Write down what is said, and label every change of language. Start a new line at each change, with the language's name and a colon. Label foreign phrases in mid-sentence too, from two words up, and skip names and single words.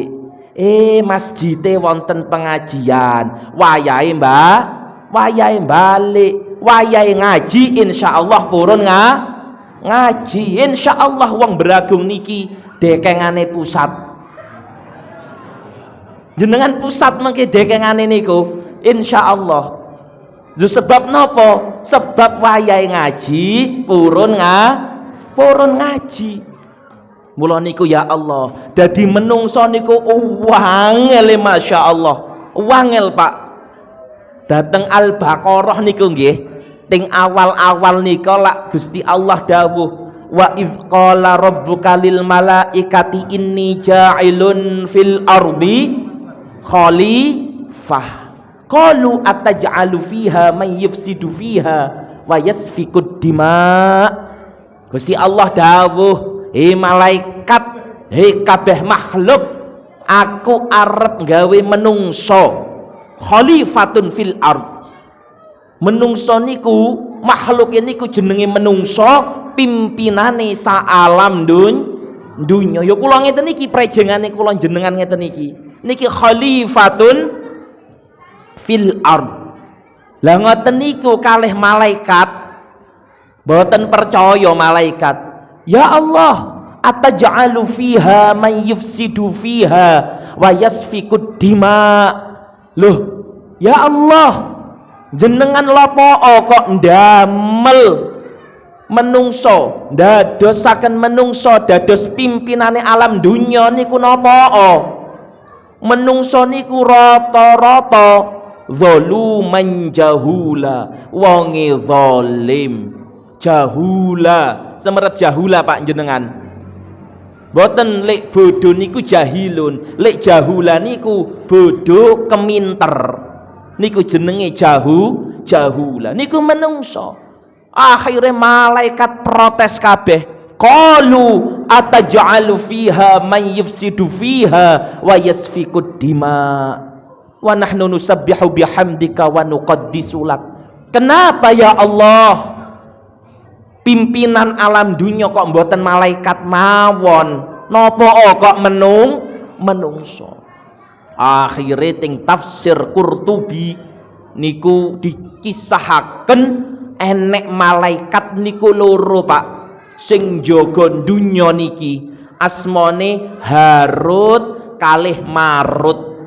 Javanese: Masjide wonten pengajian wayahe wayahe balik wayahe ngaji
Arabic: إن شاء الله
Javanese: purun ngaji
Arabic: إن شاء الله
Javanese: wong beragung niki dekengane pusat jenengan pusat mengke dekengane niku
Arabic: إن شاء الله
Javanese: sebab nopo sebab wayahe ngaji purun ngaji. Mula niku
Arabic: يا الله
Javanese: dadi menungso niku wangel
Arabic: ما شاء الله
Javanese: wangel Pak. Dateng Al-Baqarah niku nggih ting awal-awal nika lak Gusti Allah dawuh
Arabic: وإذ قال ربك للملائكة إني جاعل في الأرض خليفة قالوا أتجعل فيها من يفسد فيها ويسفك الدماء.
Javanese: Gusti Allah dawuh malaikat kabeh makhluk aku arep gawe menungso
Arabic: خليفة في الأرض.
Javanese: Menungso niku makhluk niku jenenge menungso pimpinane sa alam dunya. Ya kula ngeten niki prejengane kula jenengan ngeten niki
Arabic: خليفة في الأرض.
Javanese: Lah ngoten niku kalih malaikat boten percaya malaikat.
Arabic: يا الله، أتجعل فيها من يفسد فيها ويسفك الدماء.
Javanese: Loh,
Arabic: يا الله,
Javanese: jenengan lapo kok ndamel menungso, dadosaken menungso dados pimpinane alam dunya niku napa? Menungso niku rata-rata
Arabic: ظلوما جهولا,
Javanese: wonge zalim, jahula. Semerep jahula Pak jenengan boten lek bodoh niku jahilun lek jahula niku bodoh keminter niku jenenge jahula niku menungso. Akhirnya malaikat protes kabeh
Arabic: قالوا أتجعل فيها من يفسد فيها ويسفك الدماء ونحن نسبح بحمدك ونقدس لك.
Javanese: Kenapa
Arabic: يا الله
Javanese: pimpinan alam dunia kok mboten malaikat mawon nopo kok menungso. Akhire ting tafsir Qurtubi niku dikisahaken enek malaikat niku loro Pak sing jaga dunya niki asmane Harut kalih Marut.